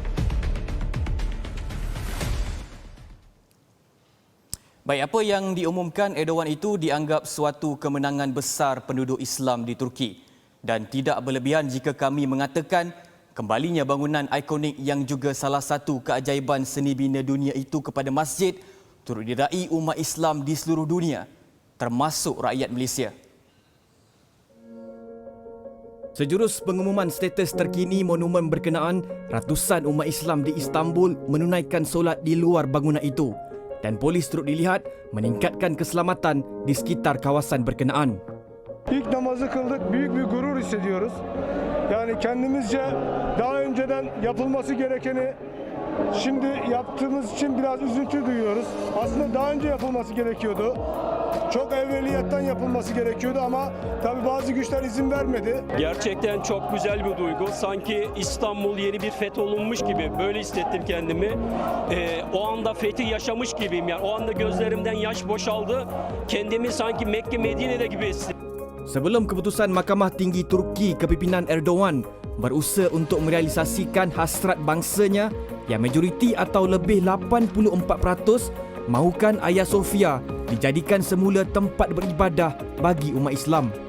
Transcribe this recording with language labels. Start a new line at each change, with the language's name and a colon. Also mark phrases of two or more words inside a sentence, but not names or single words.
Malay: Baik, apa yang diumumkan Erdogan itu dianggap suatu kemenangan besar penduduk Islam di Turki dan tidak berlebihan jika kami mengatakan kembalinya bangunan ikonik yang juga salah satu keajaiban seni bina dunia itu kepada masjid turut diraih umat Islam di seluruh dunia, termasuk rakyat Malaysia. Sejurus pengumuman status terkini monumen berkenaan, ratusan umat Islam di Istanbul menunaikan solat di luar bangunan itu dan polis turut dilihat meningkatkan keselamatan di sekitar kawasan berkenaan.
Turkish: İlk namazı kıldık, büyük bir gurur hissediyoruz. Yani kendimizce daha önceden yapılması gerekeni şimdi yaptığımız için biraz üzüntü duyuyoruz. Aslında daha önce yapılması gerekiyordu. Çok evveliyetten yapılması gerekiyordu ama tabii bazı güçler izin vermedi. Gerçekten çok güzel bir duygu. Sanki İstanbul yeni bir fetholunmuş gibi böyle hissettim kendimi. O anda fethi yaşamış gibiyim. Yani o anda gözlerimden yaş boşaldı. Kendimi sanki Mekke Medine'de gibi hissettim.
Malay: Sebelum keputusan Mahkamah Tinggi Turki kepimpinan Erdogan berusaha untuk merealisasikan hasrat bangsanya yang majoriti atau lebih 84% mahukan Hagia Sophia dijadikan semula tempat beribadah bagi umat Islam.